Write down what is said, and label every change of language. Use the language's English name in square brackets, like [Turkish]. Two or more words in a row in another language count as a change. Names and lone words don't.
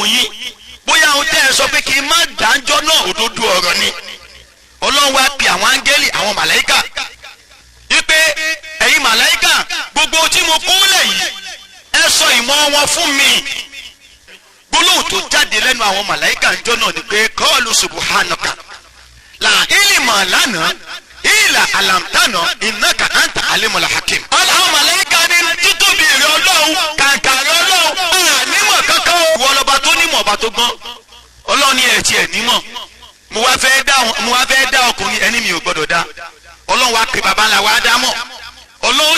[Yoruba] yín bóyá ohun tẹ́ ẹ sọ pé kí n má dájọ́ náà òdodo ọ̀rọ̀ ni ọlọ́run wá pe àwọn áńgẹ́lì àwọn màláíkà wípé ẹ̀yin màláíkà gbogbo tí mo kó lẹ̀ yìí ẹ sọ ìmọ̀ wọn fún mi gbólóhùn tó jáde lẹ́nu àwọn màláíkà ńjọ́ náà ni pé kọ́ọ̀lù [Arabic] سبحانك لا علم لنا إلا علمتنا إنك أنت العليم الحكيم. [Yoruba] àwọn màláíkà ní títóbi rẹ̀ ọlọ́run tó gbọ́n ọlọ́run ní ẹ̀ tiẹ̀ nímọ̀ mo wá fẹ́ dá ọkùnrin ẹni mi ò gbọ́dọ̀ dá ọlọ́run wá pe baba ńlá wa Ádámọ̀ ọlọ́run